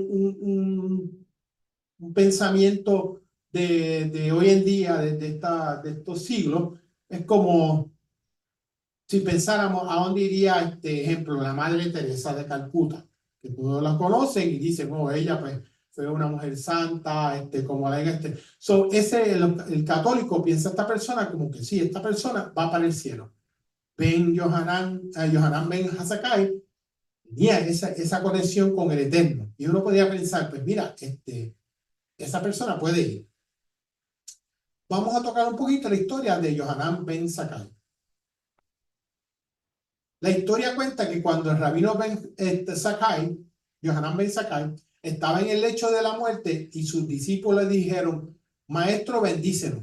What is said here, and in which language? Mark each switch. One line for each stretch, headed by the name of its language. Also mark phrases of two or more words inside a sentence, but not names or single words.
Spanish: un pensamiento de hoy en día, de estos siglos, es como si pensáramos a dónde iría, ejemplo, la Madre Teresa de Calcuta, que todos la conocen y dicen, oh, ella pues fue una mujer santa, como la el católico piensa esta persona como que sí, esta persona va para el cielo. Yohanan ben Zakkai tenía esa conexión con el Eterno. Y uno podría pensar, pues mira, esa persona puede ir. Vamos a tocar un poquito la historia de Yohanan ben Zakkai. La historia cuenta que cuando el rabino Zakkai, Yohanan ben Zakkai, estaba en el lecho de la muerte y sus discípulos le dijeron, Maestro, bendícenos.